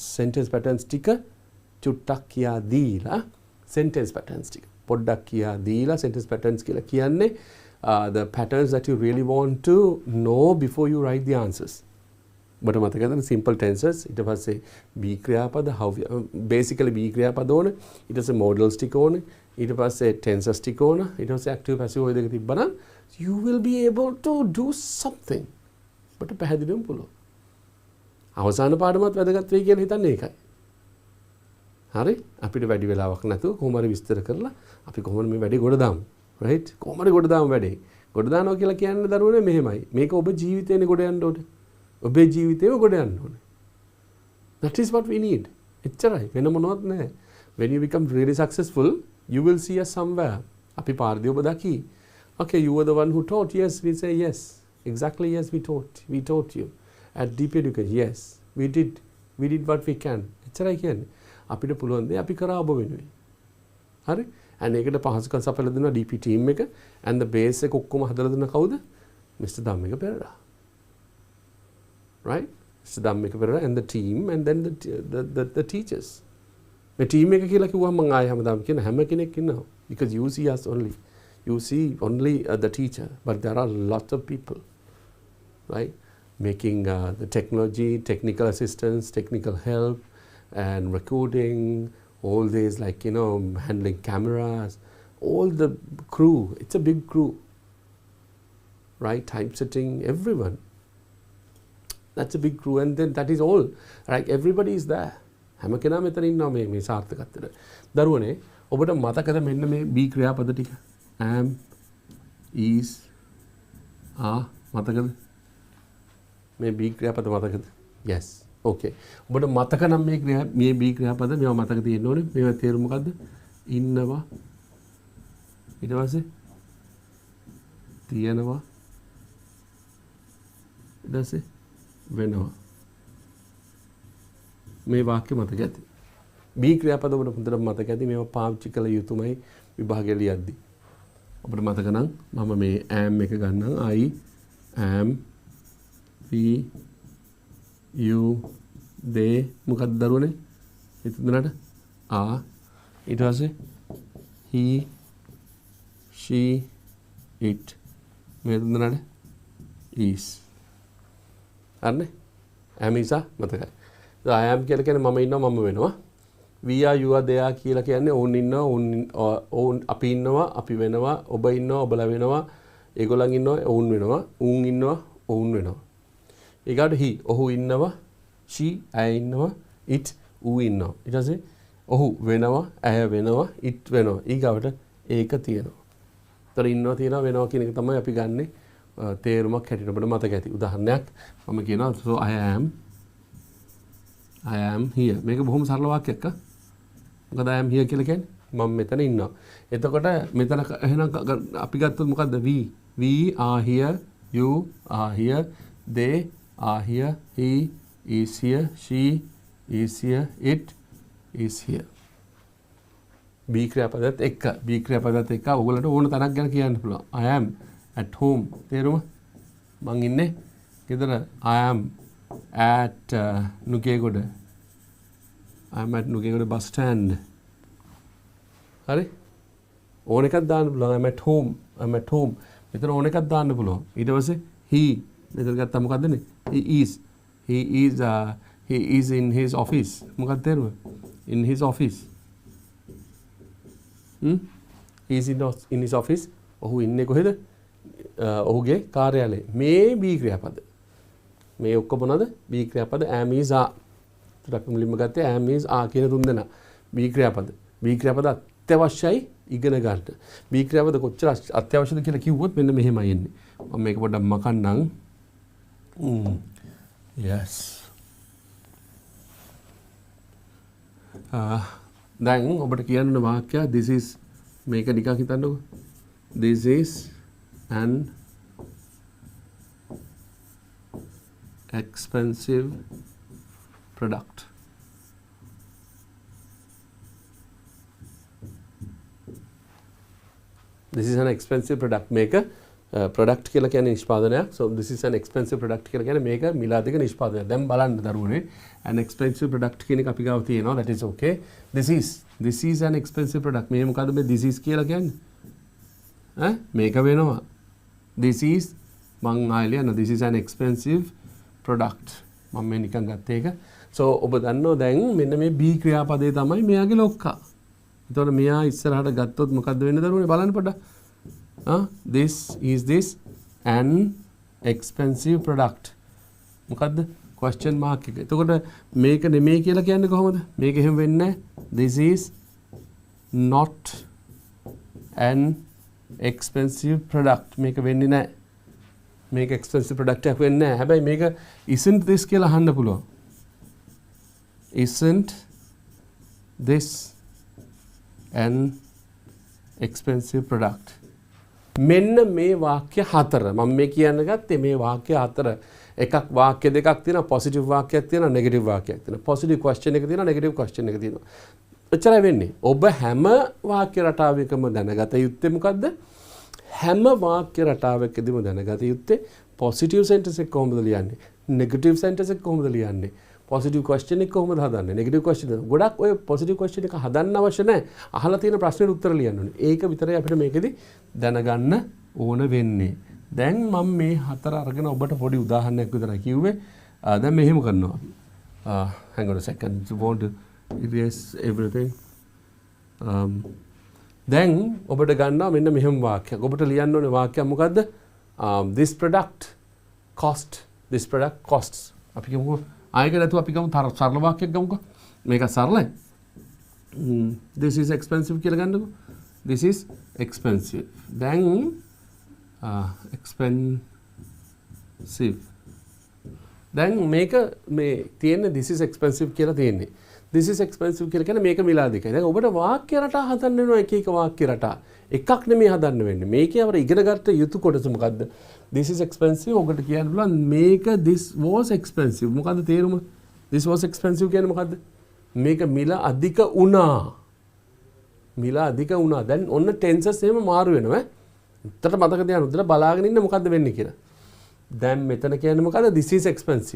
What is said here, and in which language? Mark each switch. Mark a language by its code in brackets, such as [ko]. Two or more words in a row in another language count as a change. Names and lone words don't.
[en] Sentence patterns [si] ටික චුට්ටක් කියා දීලා [en] sentence patterns [si] ටික පොඩ්ඩක් කියා දීලා [en] sentence patterns [si] කියලා කියන්නේ [en] the patterns that you really want to know before you write the answers. [si] ඔබට මතකද [en] simple tenses [si] ඊට පස්සේ be ක්‍රියාපද [en] basically be [si] ක්‍රියාපද ඕනේ ඊට පස්සේ modals ටික ඕනේ ඊට පස්සේ tenses ටික ඕනේ ඊට පස්සේ [en] active passive [si] ඔය දෙක තිබ්බනම් [en] you will be able to do something. [si] ඔබට පැහැදිලිවම පුළුවන්. අවසාන පාඩමත් වැදගත් වෙයි කියලා හිතන්නේ ඒකයි. හරි අපිට වැඩි වෙලාවක් නැතුව කොහොම හරි විස්තර කරලා අපි කොහොමද මේ වැඩේ ගොඩ දාමු right කොහොම හරි ගොඩ දාමු වැඩේ ගොඩ දානවා කියලා කියන්නේ දරුවනේ මෙහෙමයි. මේක ඔබ ජීවිතේනේ ගොඩ යන්න ඕනේ. ඔබේ ජීවිතේම ගොඩ යන්න ඕනේ. [en] That is what we need. [si] එච්චරයි. වෙන මොනවත් නැහැ. [en] When you become really successful, you will see us somewhere. [si] අපි පාරදී ඔබ දකි. [en] Okay, you were the one who taught. Yes, we say yes. Exactly, yes, we taught. We taught you. At DP Education, yes, we did. We did what we can. [si] එච්චරයි කියන්නේ. අපිට පුළුවන් දේ අපි කරා ඔබ වෙනුවෙන්. හරි? and ඒකට පහසුකම් සපයලා දෙනවා DP team එක [en] and the base [si] එක ඔක්කොම හදලා දුන්න කවුද? [en] Mr. Dhammika Perera. Right? Mr. Dhammika Perera and the team and then the teachers. [si] මේ team එක කියලා කිව්වම මම ආයෙ හැමදාම කියන හැම කෙනෙක් ඉන්නවා. [en] Because you see us only. You see only the teacher, but there are lots of people, right? Making the technology, technical assistance, technical help, and recording, all these like, you know, handling cameras, all the crew. It's a big crew, right? Typesetting, everyone. That's a big crew, and then that is all, right? Everybody is there. [si] හැම කෙනාම මෙතන ඉන්නවා මේ සාර්ථකත්වයට. දරුවනේ ඔබට මතකද මෙන්න මේ B ක්‍රියාපද ටික? [en] am, is, are මතකද? [si] මේ B ක්‍රියාපද මතකද? [en] Yes. Okay. [si] ඔබට මතක නම් මේ B ක්‍රියාපද මේවා මතක තියෙන්න ඕනේ. මේවා තේරුම මොකද්ද? ඉන්නවා. ඊට පස්සේ තියෙනවා. ඊට පස්සේ වෙනවා. මේ වාක්‍ය මතක ඇති. B ක්‍රියාපද ඔබට හොඳට මතක ඇති. මේවා පාවිච්චි කළ යුතුමයි විභාගය ලියද්දී. ඔබට මතක නම් මම මේ am එක ගන්නම්. [en] I am, we, you, they [si] මොකක්ද දරුවනේ? හිතුනට are ඊට පස්සේ [en] he, she, it [si] මේ තුනට is. හරිනේ? am is මතකයි. [en] I am [si] කියලා කියන්නේ මම ඉන්නවා මම වෙනවා. [en] We are, you are, they are [si] කියලා කියන්නේ ඔවුන් ඉන්නවා ඔවුන් අපි ඉන්නවා අපි වෙනවා ඔබ ඉන්නවා ඔබලා වෙනවා ඒගොල්ලන් ඉන්නවා ඔවුන් වෙනවා උන් ඉන්නවා ඔවුන් වෙනවා. ඊගාට he ඔහු ඉන්නවා she ඇය ඉන්නවා it ඌ ඉන්නවා. ඊට පස්සේ ඔහු වෙනවා ඇය වෙනවා it වෙනවා. ඊගාවට ඒක තියෙනවා. ඒතර ඉන්නවා තියෙනවා වෙනවා කියන එක තමයි අපි ගන්නෙ තේරුමක් හැටියට ඔබට මතක ඇති. උදාහරණයක් මම කියනවා [en] so I am here. [si] මේක බොහොම සරල වාක්‍යයක් ආ. මොකද [en] I am here [si] කියලා කියන්නේ මම මෙතන ඉන්නවා. එතකොට මෙතන එහෙනම් අපි ගත්තොත් මොකද්ද? [en] We are here, you are here, they are here, he is here, she is here, it is here. [si] B ක්‍රියාපදත් එක්ක ඔයගොල්ලන්ට ඕන තරක් ගැන කියන්න පුළුවන්. [en] I am at home. [si] තේරුම? මං ඉන්නේ ගෙදර. [en] I am at Nugegoda. I'm at Nugegoda bus stand. [si] හරි? ඕන එකක් දාන්න පුළුවන්. [en] I'm at home. [si] මෙතන ඕන එකක් දාන්න පුළුවන්. ඊට පස්සේ he මෙතන ගත්තා මොකද්ද නේ? [en] He is in his office. [si] මොකක්ද තේරුම? [en] In his office. He is in his office. [si] ඔහු ඉන්නේ කොහෙද? ඔහුගේ කාර්යාලයේ. මේ B ක්‍රියාපද. මේ ඔක්කොම මොනවද? B ක්‍රියාපද [en] am is are. [si] ටිකක් මුලින්ම ගත්තේ [en] am is are [si] කියන තුන් දෙනා. B ක්‍රියාපද. B ක්‍රියාපද අත්‍යවශ්‍යයි ඉගෙන ගන්න. B ක්‍රියාපද කොච්චර අත්‍යවශ්‍යද කියලා කිව්වොත් මෙන්න මෙහෙමයි එන්නේ. මම මේක පොඩ්ඩක් මකන්නම්. Yes. දැන් ඔබට කියන්න වාක්‍යය [en] this is [si] මේක නිකන් හිතන්නකෝ. [en] This is an expensive product. This is an expensive product. [si] මේක product කියලා කියන්නේ නිෂ්පාදනයක්. [en] So this is an expensive product [si] කියලා කියන්නේ මේක මිලාදික නිෂ්පාදනයක්. දැන් බලන්න දරුවනේ [en] an expensive product [si] කියන එක අපි ගාව තියෙනවා. [en] That is okay. This is an expensive product. [si] මේ මොකද්ද මේ [en] this is [si] කියලා කියන්නේ? මේක වෙනවා. [en] This is [si] මං ආයෙ [en] this is an expensive product. [si] මම මේ නිකන් ගත්ත එක. So ඔබ දන්නෝ දැන් මෙන්න මේ B ක්‍රියාපදේ තමයි මෙයාගේ ලොක්කා. එතකොට මෙයා ඉස්සරහට ගත්තොත් මොකද්ද වෙන්නේ දරුවනේ බලන්න පොඩ්ඩක්. [en] This is an expensive product. [si] මොකද්ද? [en] question mark [si] එක. එතකොට මේක නෙමෙයි කියලා කියන්නේ කොහොමද? මේක එහෙම වෙන්නේ නැහැ. [en] This is not an expensive product [si] මේක වෙන්නේ නැහැ. මේක [en] expensive product [si] එකක් වෙන්නේ නැහැ. හැබැයි මේක [en] isn't this [si] කියලා අහන්න පුළුවන්. [en] Isn't this an expensive product? [si] මෙන්න මේ වාක්‍ය හතර මම මේ කියන්න ගත්තේ මේ වාක්‍ය හතර එකක් වාක්‍ය දෙකක් තියෙනවා පොසිටිව් වාක්‍යයක් තියෙනවා නෙගටිව් වාක්‍යයක් තියෙනවා [en] positive question [si] එක තියෙනවා නෙගටිව් ක්වෙස්චන් එක තියෙනවා එච්චරයි වෙන්නේ ඔබ හැම වාක්‍ය රටාවකම දැනගත යුත්තේ මොකද්ද හැම වාක්‍ය රටාවකදීම දැනගත යුත්තේ [en] positive sentence [si] එක කොහොමද ලියන්නේ [en] negative sentence [si] එක කොහොමද ලියන්නේ [en] positive question [si] එක කොහොමද හදන්නේ [en] negative question [si] එක ගොඩක් ඔය [en] positive question [si] එක හදන්න අවශ්‍ය නැහැ අහලා තියෙන ප්‍රශ්නෙට උත්තර ලියන්න ඕනේ ඒක විතරයි අපිට මේකෙදි දැනගන්න ඕන වෙන්නේ දැන් මම මේ හතර අරගෙන ඔබට පොඩි උදාහරණයක් විතරයි කිව්වේ දැන් මෙහෙම කරනවා [en] hang on a second you want to erase everything [si] දැන් ඔබට ගන්නවා මෙන්න මෙහෙම වාක්‍යයක් ඔබට ලියන්න ඕනේ වාක්‍යයක් මොකද්ද [en] this product costs [si] අපි කියමු ආයෙක නැතුව අපි ගමු සරල වාක්‍යයක් ගමුකෝ මේක සරලයි [en] this is expensive [si] කියලා ගන්නකො [en] this is expensive [si] දැන් expensive දැන් මේක මේ තියෙන්නේ [en] this is expensive [si] කියලා තියෙන්නේ [en] this is expensive [si] කියලා කියන්නේ මේක මිල අධිකයි දැන් ඔබට වාක්‍ය රටා හදන්න වෙනවා එක එක වාක්‍ය රටා එකක් නෙමෙයි හදන්න වෙන්නේ මේකේ අපර ඉගෙන ගන්න යුතු කොටස මොකද්ද [en] this is expensive [si] ඔබට කියන්න පුළුවන් මේක [en] this was expensive [si] මොකද්ද තේරුම [en] this was expensive [si] කියන්නේ මොකද්ද මේක මිල අධික වුණා දැන් ඔන්න ටෙන්සස් එහෙම මාරු වෙනවා උත්තර මතක තියාගන්න උත්තර බලාගෙන ඉන්න මොකද්ද වෙන්නේ කියලා දැන් මෙතන කියන්නේ මොකද්ද [en] this is expensive